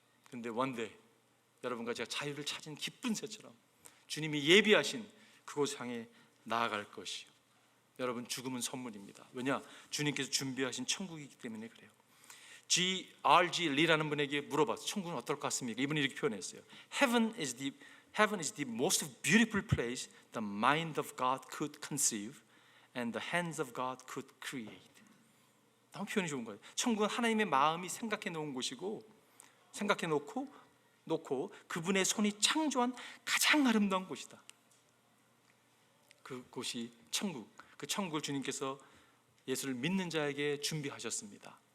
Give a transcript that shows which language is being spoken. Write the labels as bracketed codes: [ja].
[ko] 근데 원데이 여러분과 제가 자유를 찾은 기쁜 새처럼 주님이 예비하신 그곳 향해 나아갈 것이요. 여러분, 죽음은 선물입니다. 왜냐? 주님께서 준비하신 천국이기 때문에 그래요. G.R.G. 리라는 분에게 물어봤어요. 천국은 어떨 것 같습니까? 이분이 이렇게 표현했어요. [en] Heaven is the most beautiful place the mind of God could conceive, and the hands of God could create. [ko] 너무 표현이 좋은 거예요. 천국은 하나님의 마음이 생각해 놓은 곳이고, 생각해 놓고 그분의 손이 창조한 가장 아름다운 곳이다. 그곳이 천국. 그 천국을 주님께서 예수를 믿는 자에게 준비하셨습니다.